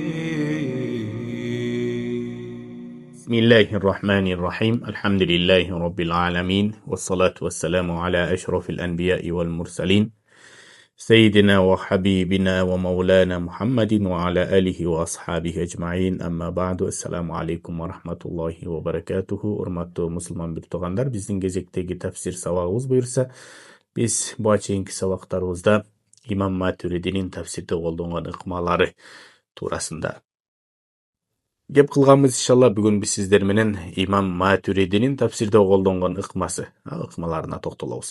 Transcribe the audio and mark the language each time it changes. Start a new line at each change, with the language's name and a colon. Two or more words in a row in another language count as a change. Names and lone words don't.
Arabic: بسم الله الرحمن الرحيم. الحمد لله رب العالمين والصلاة والسلام على أشرف الأنبياء والمرسلين سيدنا وحبيبنا ومولانا محمد وعلى آله وأصحابه أجمعين. أما بعد. السلام عليكم ورحمة الله وبركاته.
Kyrgyz: Урматтуу мусулман биртугандар, биздин кезектеги тафсир сабагыбыз буюрса, биз буга чейинки сабактарыбызда имам Матуридинин тафсирде колдонгон ыкмалары туурасында кеп кылганбыз. Иншалла бүгүн биз сиздер менен имам Матуридинин тафсирде колдонгон ыкмаларына токтолобуз.